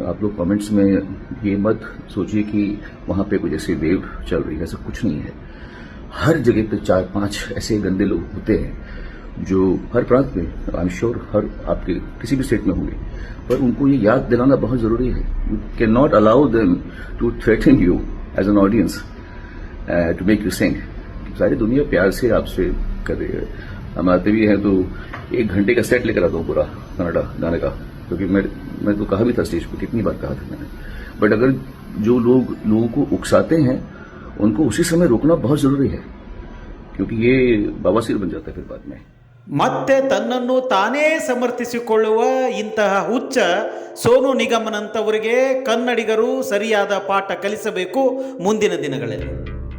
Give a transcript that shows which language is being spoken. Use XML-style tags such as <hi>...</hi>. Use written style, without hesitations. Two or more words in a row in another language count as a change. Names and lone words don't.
<hi>आप लोग कमेंट्स में ये मत सोचिए कि वहां पे कुछ ऐसे वेव चल रही है, ऐसा कुछ नहीं है. हर जगह पे 4-5 ऐसे गंदे लोग होते हैं जो हर प्रांत में,</hi> <en>I am sure</en> <hi>हर आपके किसी भी स्टेट में होंगे, पर उनको ये याद दिलाना बहुत जरूरी है.</hi> <en>You cannot allow them to threaten you as an audience to make you sing.</en> <hi>सारी दुनिया प्यार से आपसे कर रही है. हम आते भी हैं तो 1 घंटे का सेट लेकर आता हूँ पूरा कन्नड़ा गाने का, क्योंकि मैं तो कहा भी था स्टेज पर, कितनी बार कहा था मैंने. बट अगर जो लोगों को उकसाते हैं उनको उसी समय रोकना बहुत जरूरी है, क्योंकि ये बवासीर बन जाता है फिर बाद में.</hi> <kn>ಮತ್ತೆ ತನ್ನನ್ನು ತಾನೇ ಸಮರ್ಥಿಸಿಕೊಳ್ಳುವ ಇಂತಹ ಹುಚ್ಚ ಸೋನು ನಿಗಮ್ನಂತವರಿಗೆ ಕನ್ನಡಿಗರು ಸರಿಯಾದ ಪಾಠ ಕಲಿಸಬೇಕು ಮುಂದಿನ ದಿನಗಳಲ್ಲಿ.</kn>